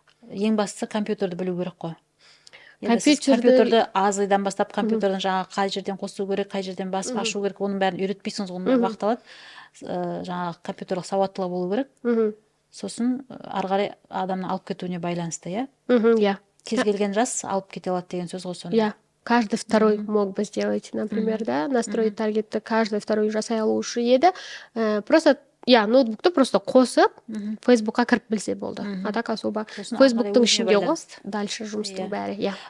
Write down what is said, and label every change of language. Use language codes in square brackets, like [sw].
[kk] Ең бастысы компьютерді білу керек қой. Компьютерді аз айдан бастап компьютердің жаңағы қай жерден қосу керек, қай жерден басып ашу керек, оның бәрін үйретпейсіңіз, оның бәрі уақыт алады. Жаңағы компьютерлік сауаттылығы болу керек. Сосын ары қарай адамның алып кетуіне байланысты, иә. Кез келген жас алып кете алады деген сөз ғой сонда. Иә. [ru] Каждый второй мог бы сделать, например, да, настроить таргетті каждый второй [kk] жасай алушы еді. Просто ноутбукты просто қосып, Фейсбукқа кіріп білсе болды. [ru] А так особо [kk] Фейсбуктың ішінде ғой, дальше жұмыстың бәрі.